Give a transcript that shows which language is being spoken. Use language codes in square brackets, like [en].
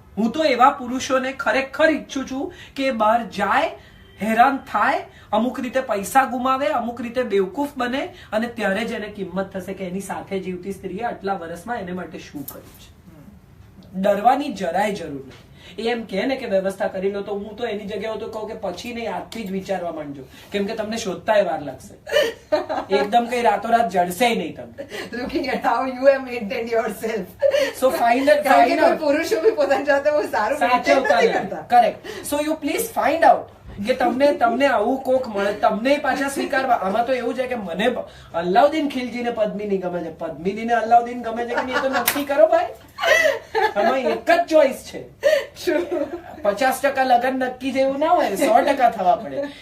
[gu] હું તો એવા પુરુષોને ખરેખર ઈચ્છું છું કે બહાર જાય, હેરાન થાય, અમુક રીતે પૈસા ગુમાવે, અમુક રીતે બેવકૂફ બને, અને ત્યારે જ એને કિંમત થશે કે એની સાથે જીવતી સ્ત્રીએ આટલા વર્ષમાં એને માટે શું કર્યું છે. ડરવાની જરાય જરૂર નથી. એમ કે ને કે વ્યવસ્થા કરી લો તો હું તો એની જગ્યાએ તો કહું કે પછી નહીં, આજથી જ વિચારવા માંડજો, કેમ કે તમને શોધતાય વાર લાગશે. એકદમ કઈ રાતોરાત જડશે નહીં તમને. [en] Looking at how you have maintained yourself. So find out. [gu] પુરુષો બી પોતાની જાતે બહુ સારું સાચવતા નથી. [en] Correct. So you please find out [gu] કે તમને આવું કોક મળે, તમને પાછા સ્વીકારવા. આમાં તો એવું છે કે મને અલ્લાઉદ્દીન ખિલજીને પદ્મિની ગમે છે, પદ્મિનીને અલ્લાઉદ્દીન ગમે છે કે નહીં, એ તો નક્કી કરો ભાઈ. આમાં એક જ ચોઈસ છે. 50% લગન નક્કી છે એવું ના હોય, 100% થવા પડે.